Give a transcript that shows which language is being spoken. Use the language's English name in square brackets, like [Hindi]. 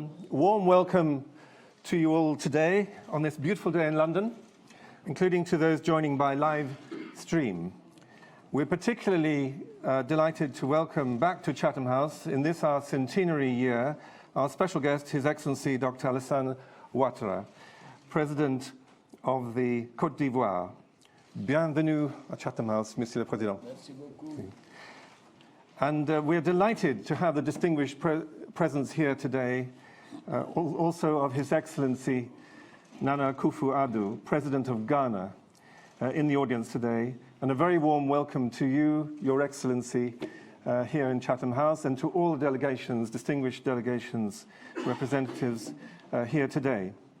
[English] Warm welcome to you all today on this beautiful day in London, including to those joining by live stream. We're particularly delighted to welcome back to Chatham House in this our centenary year our special guest, His Excellency Dr. Alassane Ouattara, President of the Côte d'Ivoire. [French] Bienvenue à Chatham House, Monsieur le Président. Merci beaucoup. [English] And we're delighted to have the distinguished presence here today, also of His Excellency Nana Akufo-Addo, President of Ghana, in the audience today. And a very warm welcome to you, Your Excellency, here in Chatham House, and to all the delegations, distinguished delegations, representatives here today.